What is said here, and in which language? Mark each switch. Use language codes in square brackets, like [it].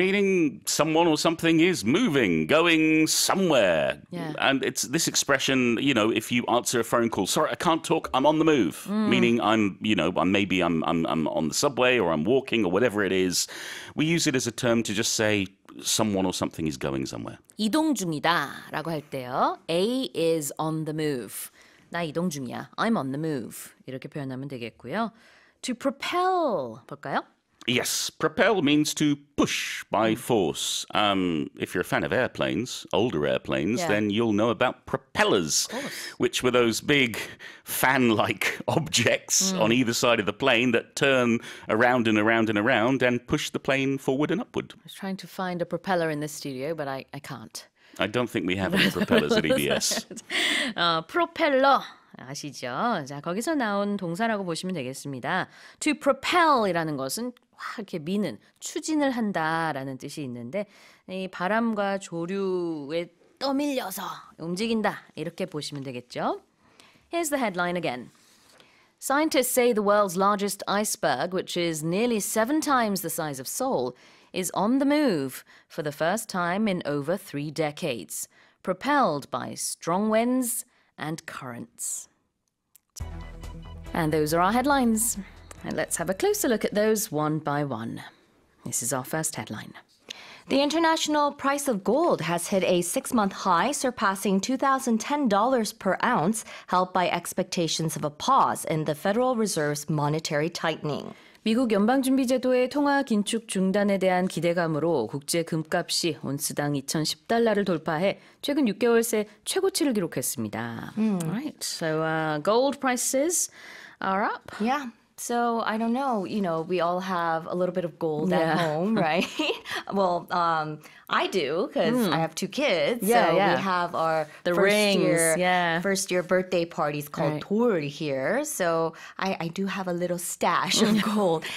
[en] Meaning someone or something is moving, going somewhere. Yeah. And it's this expression, if you answer a phone call, sorry, I can't talk, I'm on the move. Meaning I'm on the subway or I'm walking or whatever it is. We use it as a term to just say someone or something is going somewhere. [ko] 이동 중이다 라고 할 때요. [en] A is on the move. [ko] 나 이동 중이야. [en] I'm on the move. [ko] 이렇게 표현하면 되겠고요. [en] To propel, [ko] 볼까요? [en] Yes, propel means to push by force. If you're a fan of airplanes, older airplanes, then you'll know about propellers, which were those big fan-like objects on either side of the plane that turn around and around and around and push the plane forward and upward. I was trying to find a propeller in this studio, but I can't. I don't think we have any propellers at EBS. [ko] 프로펠러 아시죠? 자, 거기서 나온 동사라고 보시면 되겠습니다. To propel이라는 것은 확 이렇게 미는, 추진을 한다라는 뜻이 있는데 이 바람과 조류에 떠밀려서 움직인다 이렇게 보시면 되겠죠. [en] Here's the headline again. Scientists say the world's largest iceberg, which is nearly 7 times the size of Seoul, is on the move for the first time in over 3 decades, propelled by strong winds and currents. And those are our headlines. And let's have a closer look at those one by one. This is our first headline. The international price of gold has hit a 6-month high, surpassing $2,010 per ounce, helped by expectations of a pause in the Federal Reserve's monetary tightening. [ko] 미국 연방준비제도의 통화 긴축 중단에 대한 기대감으로 국제 금값이 온스당 2,010달러를 돌파해 최근 6개월 새 최고치를 기록했습니다. [en] Right. So gold prices are up. Yeah. So I don't know, we all have a little bit of gold at home, right? Well, I do because I have 2 kids. Yeah, so yeah. we have our The rings, first year birthday parties called 돌 here. So I do have a little stash of gold.